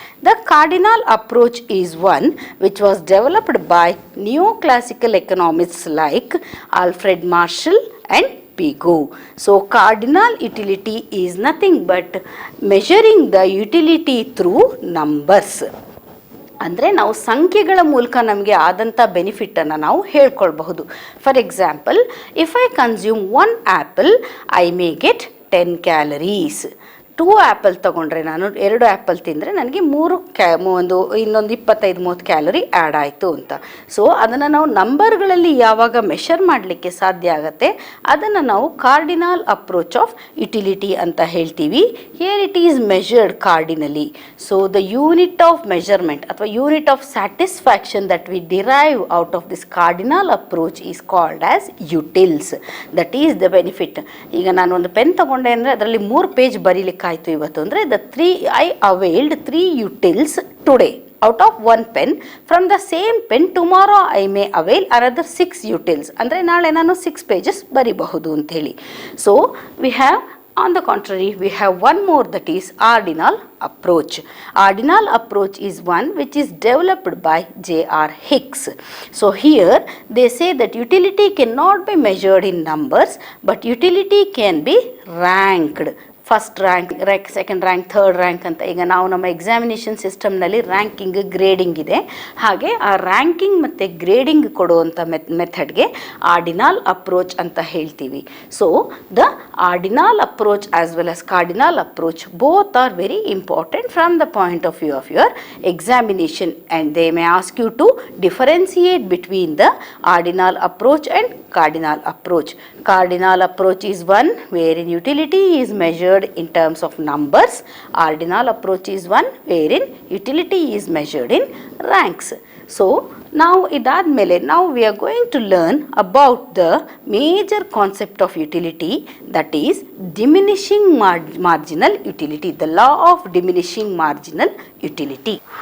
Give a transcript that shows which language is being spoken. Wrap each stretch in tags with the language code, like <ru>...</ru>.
<en>The cardinal approach is one which was developed by neoclassical economists like Alfred Marshall and Piaget. So cardinal utility is nothing but measuring the utility through numbers.</en> <kn>ಅಂದರೆ ನಾವು ಸಂಖ್ಯೆಗಳ ಮೂಲಕ ನಮಗೆ ಆದಂಥ ಬೆನಿಫಿಟನ್ನು ನಾವು ಹೇಳ್ಕೊಳ್ಬಹುದು.</kn> <en>For example, if I consume 1 apple I may get 10 calories.</en> <kn>2 apple ತೊಗೊಂಡ್ರೆ, ನಾನು 2 apple ತಿಂದರೆ ನನಗೆ ಇನ್ನೊಂದು 25-30 ಕ್ಯಾಲರಿ ಆ್ಯಡ್ ಆಯಿತು ಅಂತ. ಸೊ ಅದನ್ನು ನಾವು ನಂಬರ್ಗಳಲ್ಲಿ ಯಾವಾಗ ಮೆಷರ್ ಮಾಡಲಿಕ್ಕೆ ಸಾಧ್ಯ ಆಗುತ್ತೆ ಅದನ್ನು ನಾವು ಕಾರ್ಡಿನಲ್ ಅಪ್ರೋಚ್ ಆಫ್ ಯುಟಿಲಿಟಿ ಅಂತ ಹೇಳ್ತೀವಿ.</kn> <en>Here it is measured cardinally. So the unit of measurement</en> <kn>ಅಥವಾ</kn> <en>Unit of satisfaction that we derive out of this cardinal approach is called as utils. That is the benefit.</en> <kn>ಈಗ ನಾನು ಒಂದು pen ತಗೊಂಡೆ ಅಂದರೆ ಅದರಲ್ಲಿ 3 page ಬರೀಲಿಕ್ಕೆ ಆಯಿತು ಇವತ್ತು ಅಂದರೆ</kn> <en>I availed 3 utils today out of 1 pen. From the same pen tomorrow I may avail another 6 utils.</en> <kn>ಅಂದರೆ ನಾಳೆ ನಾನು 6 pages ಬರಿಬಹುದು ಅಂಥೇಳಿ.</kn> <en>So we have, on the contrary, we have one more, that is ordinal approach. Ordinal approach is one which is developed by J.R. Hicks. So here they say that utility cannot be measured in numbers, but utility can be ranked. First rank, second rank, third rank</en> <kn>ಅಂತ. ಈಗ ನಾವು ನಮ್ಮ examination ಸಿಸ್ಟಮ್ನಲ್ಲಿ ranking, grading ಇದೆ. ಹಾಗೆ ಆ ranking ಮತ್ತು grading ಕೊಡುವಂಥ ಮೆಥಡ್ಗೆ ಆರ್ಡಿನಲ್ ಅಪ್ರೋಚ್ ಅಂತ ಹೇಳ್ತೀವಿ.</kn> <en>So the ordinal approach as well as cardinal approach both are very important from the point of view of your examination, and they may ask you to differentiate between the ordinal approach and cardinal approach. Cardinal approach is one wherein utility is measured in terms of numbers. Ordinal approach is one wherein utility is measured in ranks. So now idadmele, now we are going to learn about the major concept of utility, that is diminishing marginal utility, the law of diminishing marginal utility.</en>